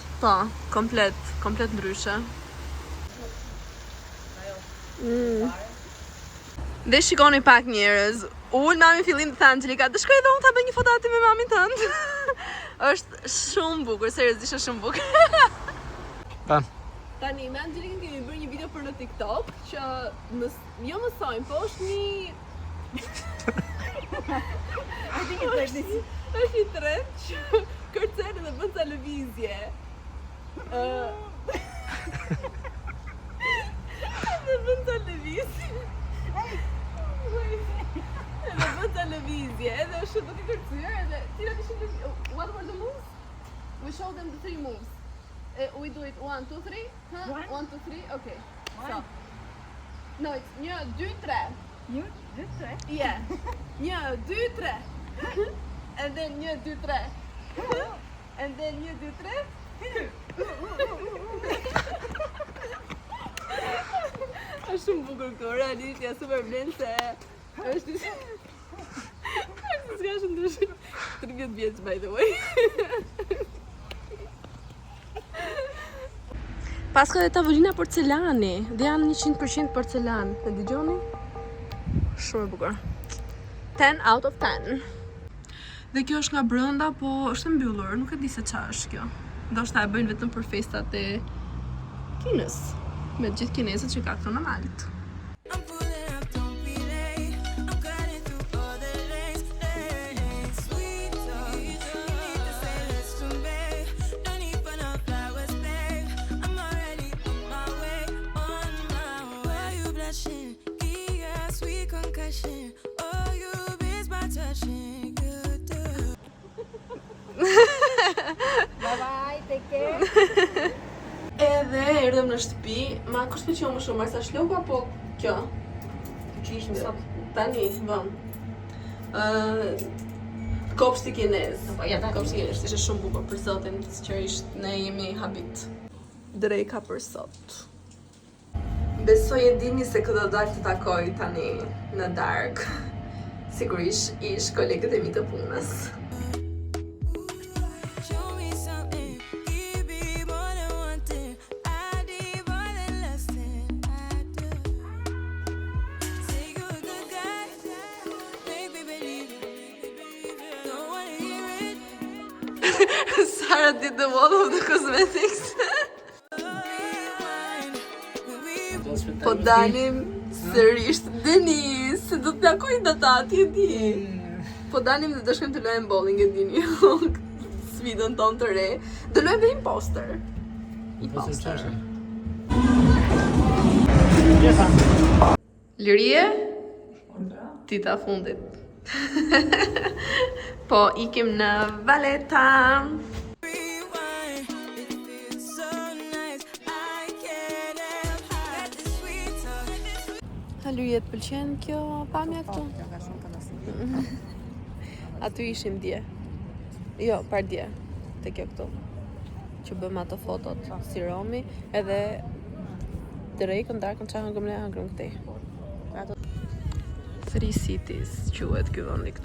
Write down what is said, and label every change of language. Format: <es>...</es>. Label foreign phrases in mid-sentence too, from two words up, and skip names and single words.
<sq>Po, komplet ndryshe. Dhe shikoni pak njerëz. Ullë mami fillim të thë Angelika, të shkoj edhe unë të bëj një foto aty me mamin tënd. Është shumë bukur, seriozisht është shumë bukur. Tan. Tani me Angelikën kemi bërë një video për në TikTok që jo mësojmë, po është një</sq> <en>I think it's like this.</en> <sq>është një trend që kërcen dhe bën ca lëvizje. Dhe bën ca lëvizje. Edhe bën ca lëvizje, edhe është duke kërcyer edhe cilat ishin</sq> <en>what were the moves? We show them the 3 moves. We do it 1, 2, 3. Huh? 1, 2, 3. Okay. So. No, it's 1, 2, 3. You just say. Yeah. 1, 2, 3. And then 1, 2, 3. And then 1, 2, 3.</en> <sq>Është shumë bukur këto, realisht ja super vlen se është s'ka shumë ndryshim. 30 vjeç</sq> <en>by the way.</en> <sq>Pas ka dhe tavolina porcelani, dhe janë 100% porcelan. E dëgjoni? Shumë e bukur.</sq> <en>10 out of 10.</en> <sq>Dhe kjo është nga brenda, po është e mbyllur, nuk e di se çfarë është kjo. Ndoshta e bëjnë vetëm për festat e Kinës, me gjithë kinezët që ka këtu në Maltë.</sq> <en>I'm pulling up, don't be late. I'm cutting through all the lanes. Sweet talk, you need to say less to me. No need for no flowers, babe. I'm already on my way. Why you blushing? Yeah, sweet concussion. Oh, you miss my touching. You do. Bye, take care.</en> <sq>Edhe erdhëm në shtëpi, ma kush pëlqeu më shumë, Marsa Shloku apo kjo? Që ishim sot. Tani, bëm. Kopshti kinez. Po, ja, tani. Kopshti kinez, ishte shumë bukur për sotin, sigurisht ne jemi habit. Drejka për sot. Besoj e dini se këtë do dalë të takoj tani në darkë. sigurisht ish kolegët e mi të punës.</sq> <en>Show me something, give me more than one thing. I need more than less than I do. Say you're a good guy, make me believe it. Don't wanna hear it. Sara did the wall of the cosmetics.</en> <sq>Po dalim sërish Denis, se do të takojnë data atje di. Po dalim dhe do shkojmë të luajmë bowling e dini. Sfidën tonë të re. Do luajmë dhe imposter. Imposter. Lirie? Dita fundit. Po ikim në Valeta.</sq> <en>Rewind, it feels so nice. I can't help that the sweet talk.</en> <sq>A Lirie të pëlqen kjo pamja këtu? Kjo ka shumë kënaqësi. Aty ishim dje. Jo, par dje. Te kjo këtu. Që bëm ato fotot si Romi, edhe drejkën darkën çfarë hëngëm ne hëngëm këtej. Three Cities quhet ky vendi këtu.</sq>